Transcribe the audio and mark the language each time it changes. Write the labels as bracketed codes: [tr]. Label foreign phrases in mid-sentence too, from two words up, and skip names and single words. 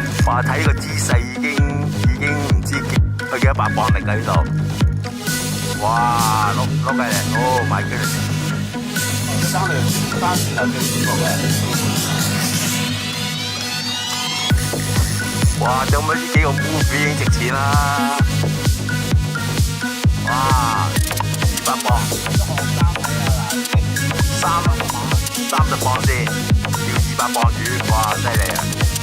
[yue] 哇！睇個姿勢已經唔知佢幾多百磅力㗎呢度。哇！碌計嚟 ， [en] Oh my goodness！ [yue] 三船頭最舒服嘅。哇！有冇呢幾個 move 已經值錢啦？哇！200磅。30磅先，要200磅魚，哇！犀利啊！